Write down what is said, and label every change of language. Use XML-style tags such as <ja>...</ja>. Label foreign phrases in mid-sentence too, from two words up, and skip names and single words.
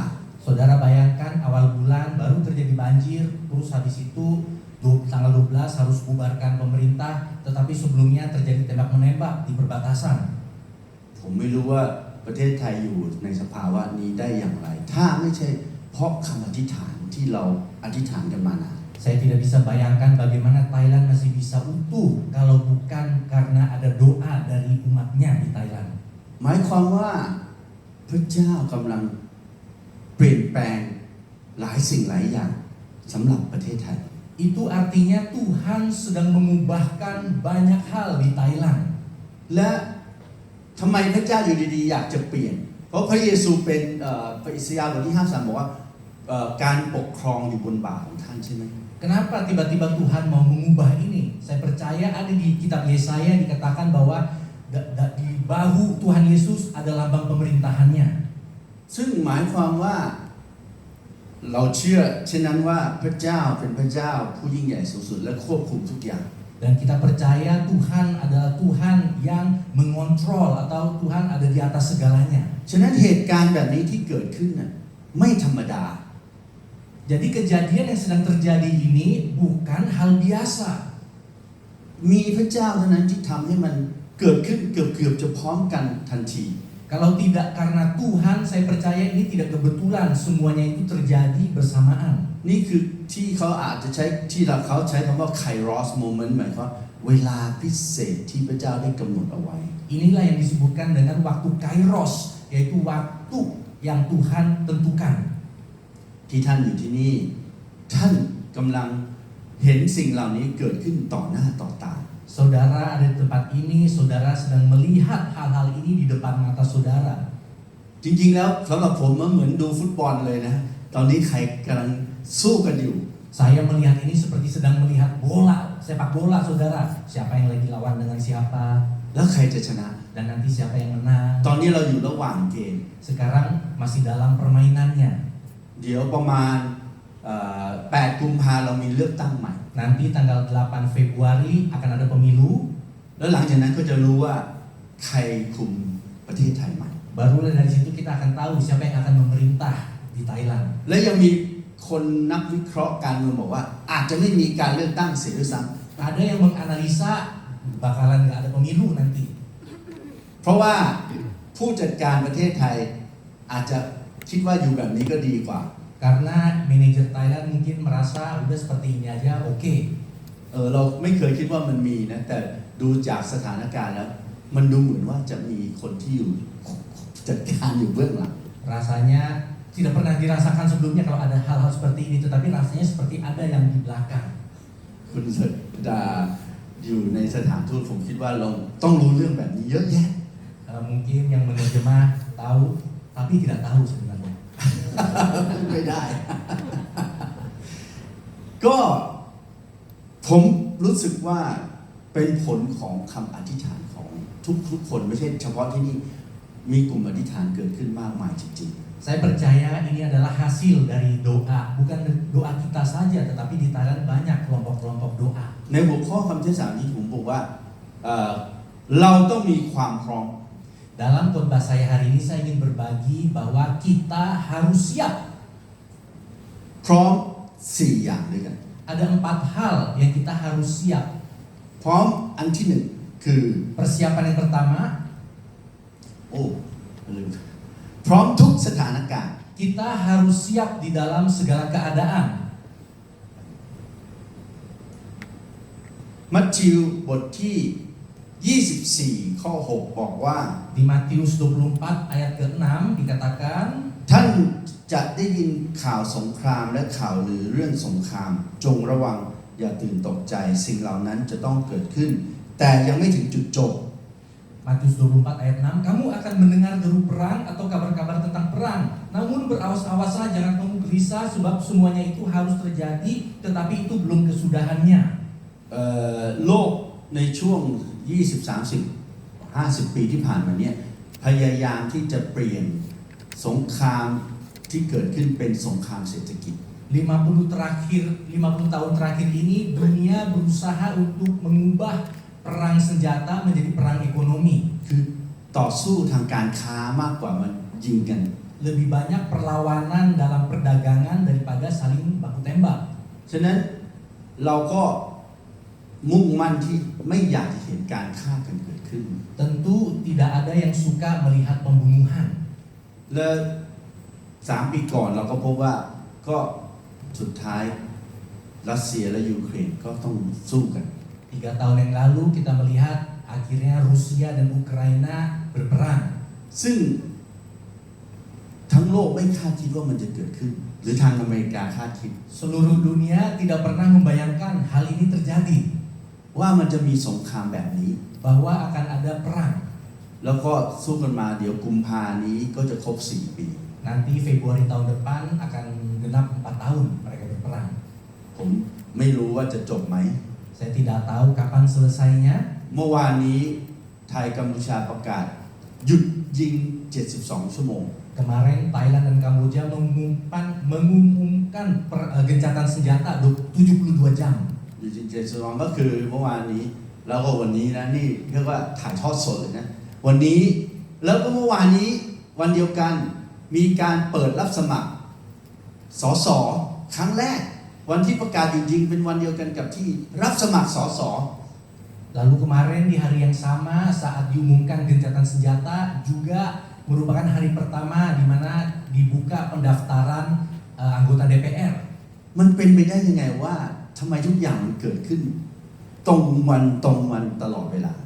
<id>Saudara bayangkan awal bulan baru terjadi banjir, terus habis itu tanggal 12 harus bubarkan pemerintah, tetapi sebelumnya terjadi tembak menembak di perbatasan.</id> <th>ผมไม่รู้ว่าประเทศไทยอยู่ในสภาวะนี้ได้อย่างไรถ้าไม่ใช่เพราะคำอธิษฐานที่เราอธิษฐานกันมานาน</th> <id>Saya tidak bisa bayangkan bagaimana Thailand masih bisa utuh kalau bukan karena ada doa dari umatnya di Thailand.</id> <th>หมายความว่าพระเจ้ากำลังเปลี่ยนแปลงหลายสิ่งหลายอย่างสำหรับประเทศไทย</th> <id>Itu artinya Tuhan sedang mengubahkan banyak hal di Thailand.</id> <th>และทำไมพระเจ้าอยู่ดีๆอยากจะเปลี่ยนเพราะพระเยซูเป็นพระอิสยาห์บทที่ 53 บอกว่าการปกครองอยู่บนบ่าของท่านใช่ไหม</th> <id>Kenapa tiba-tiba Tuhan mau mengubah ini? Saya percaya ada di kitab Yesaya dikatakan bahwa di bahu Tuhan Yesus ada lambang pemerintahannya.</id> <th>ซึ่งหมายความว่าเราเชื่อเช่นนั้นว่าพระเจ้าเป็นพระเจ้าผู้ยิ่งใหญ่สูงสุดและควบคุมทุกอย่าง</th> <id>Dan kita percaya Tuhan adalah Tuhan yang mengontrol atau Tuhan ada di atas segalanya.</id> <th>ฉะนั้นเหตุการณ์แบบนี้ที่เกิดขึ้นน่ะไม่ธรรมดา</th> <id>Jadi kejadian yang sedang terjadi ini bukan hal biasa.</id> <th>มีพระเจ้าเท่านั้นที่ทำให้มันเกิดขึ้นเกือบจะพร้อมกันทันที</th> <id>Kalau tidak karena Tuhan, saya percaya ini tidak kebetulan, semuanya itu terjadi bersamaan.</id> <th>นี่คือที่เขาอาจจะใช้ที่เขาใช้คำว่า</th> <en>Kairos moment</en> <th>หมายความว่าเวลาพิเศษที่พระเจ้าได้กำหนดเอาไว้</th> <id>Inilah yang disebutkan dengan waktu Kairos, yaitu waktu yang Tuhan tentukan.</id> <th>ที่ท่านอยู่ที่นี่ท่านกำลังเห็นสิ่งเหล่านี้เกิดขึ้นต่อหน้าต่อตา</th> <id>Saudara ada di tempat ini, saudara sedang melihat hal-hal ini di depan mata saudara.</id> <th>จริงๆแล้วสำหรับผมมันเหมือนดูฟุตบอลเลยนะตอนนี้ใครกำลังสู้กันอยู่</th> <id>Saya melihat ini seperti sedang melihat bola, sepak bola saudara. Siapa yang lagi lawan dengan siapa,</id> <th>แล้วใครจะชนะ</th> <id>dan nanti siapa yang menang.</id> <th>ตอนนี้เราอยู่ระหว่างเกม</th> <id>Sekarang masih dalam permainannya.</id> <th>เดี๋ยวประมาณ8 กุมภาเรามีเลือกตั้งใหม่</th> <id>Nanti tanggal 8 Februari akan ada pemilu.</id> <th>แล้วหลังจากนั้นก็จะรู้ว่าใครคุมประเทศไทยใหม่</th> <id>Barulah dari situ kita akan tahu siapa yang akan memerintah di Thailand.</id> <th>และยังมีคนนักวิเคราะห์การเมืองบอกว่าอาจจะไม่มีการเลือกตั้งเสียด้วยซ้</th> <id>Ada yang menganalisa bakalan nggak ada pemilu nanti.</id> <th>ำเพราะว่าผู้จัดการประเทศไทยอาจจะคิดว่าอยู่แบบนี้ก็ดีกว่า</th> <id>Karena manajer Thailand mungkin merasa udah seperti ini aja oke.</id> <th>เราไม่เคยคิดว่ามันมีนะแต่ดูจากสถานการณ์แล้วมันดูเหมือนว่าจะมีคนที่อยู่จัดการอยู่เบื้องหลัง</th> <id>Rasanya tidak pernah dirasakan sebelumnya kalau ada hal-hal seperti ini, tetapi rasanya seperti ada yang di belakang.</id> <th>คุณสดาอยู่ในสถานทูตผมคิดว่าเราต้องรู้เรื่องแบบนี้เยอะแยะ</th> <id>Mungkin yang menerjemah tahu, tapi tidak tahu sebenarnya.</id> <th>ไม่ได้ ก็ผมรู้สึกว่าเป็นผลของคำอธิษฐานของทุกคนไม่ใช่เฉพาะที่นี่มีกลุ่มอธิษฐานเกิดขึ้นมากมายจริง</th> <id>Saya percaya ini adalah hasil dari doa, bukan doa kita saja, tetapi di Thailand banyak kelompok-kelompok doa.</id> <th>ๆในหัวข้อคำเทศนานี้ผมบอกว่าเราต้องมีความพร้อม</th> <id>Dalam khotbah saya hari ini saya ingin berbagi bahwa kita harus siap.</id> <th>พร้อม4อย่างด้วยกัน</th> <id>Ada 4 hal yang kita harus siap.</id> <th>พร้อมอันที่หนึ่งคือ</th> <id>Persiapan yang pertama,</id> <th>ลืมพร้อมทุกสถานการณ์</th> <id>kita harus siap di dalam segala keadaan.</id> <th>มัทธิวบทที่ 24 ข้อ 6 บอกว่า</th> <id>Di Matius 24 ayat ke-6 dikatakan,</id> <th>ท่านจะได้ยินข่าวสงครามและข่าวลือเรื่องสงคราม จงระวังอย่าตื่นตกใจสิ่งเหล่านั้นจะต้องเกิดขึ้น แต่ยังไม่ถึงจุดจบ</th> <id>Matius 24 ayat 6, kamu akan mendengar deru perang atau kabar-kabar tentang perang. Namun berawas-awaslah, jangan kamu gelisah sebab semuanya itu harus terjadi, tetapi itu belum kesudahannya.</id> <th>โลกในช่วง 20-30-50 ปีที่ผ่านมาเนี่ยพยายามที่จะเปลี่ยนสงครามที่เกิดขึ้นเป็นสงครามเศรษฐกิจ</th> <id>50 tahun terakhir ini dunia berusaha untuk mengubah perang senjata menjadi perang ekonomi.</id> <th>คือต่อสู้ทางการค้ามากกว่ามันยิงกัน</th> <id>Lebih banyak perlawanan dalam perdagangan daripada saling baku tembak.</id> <th>ฉะนั้นเราก็มุ่งมั่นที่ไม่อยากจะเห็นการฆ่ากันเกิดขึ้น</th> <id>Tentu tidak ada yang suka melihat pembunuhan.</id> <th>และ3 ปีก่อนเราก็พบว่าก็สุดท้ายรัสเซียและยูเครนก็ต้องสู้กัน</th> <id>3 tahun yang lalu kita melihat akhirnya Rusia dan Ukraina berperang.</id> <th>ซึ่งทั้งโลกไม่คาดคิดว่ามันจะเกิดขึ้น หรือทางอเมริกาคาดคิด</th> <id>Seluruh dunia tidak pernah membayangkan hal ini terjadi,</id> <th>ว่ามันจะมีสงครามแบบนี้</th> <id>bahwa akan ada perang.</id> <th>แล้วก็สู้กันมาเดี๋ยวกุมภานี้ก็จะครบ4 ปี</th> <id>Nanti Februari tahun depan akan genap 4 tahun mereka berperang.</id> <th>ผมไม่รู้ว่าจะจบไหม</th> <id>Saya tidak tahu kapan selesainya.</id> <th>เมื่อวานนี้ไทยกัมพูชาประกาศหยุดยิง72 ชั่วโมง</th> <id>Kemarin Thailand dan Kamboja mengumumkan gencatan senjata 72 jam.</id> <th>หยุดยิง72ก็คือเมื่อวานนี้แล้วก็วันนี้นะนี่เรียกว่าถ่ายทอดสดเลยนะวันนี้แล้วก็เมื่อวานนี้วันเดียวกันมีการเปิดรับสมัครสสครั้งแรกวันที่ประกาศหยุดยิงเป็นวันเดียวกันกับที่รับสมัครสส</th> <id>Lalu kemarin di hari yang sama saat diumumkan gencatan senjata juga merupakan hari pertama di mana dibuka pendaftaran anggota DPR.</id> <th>มันเป็นไปได้ยังไงว่าทำไมทุกอย่างมันเกิดขึ้นตรงวันตลอดเวลา</th>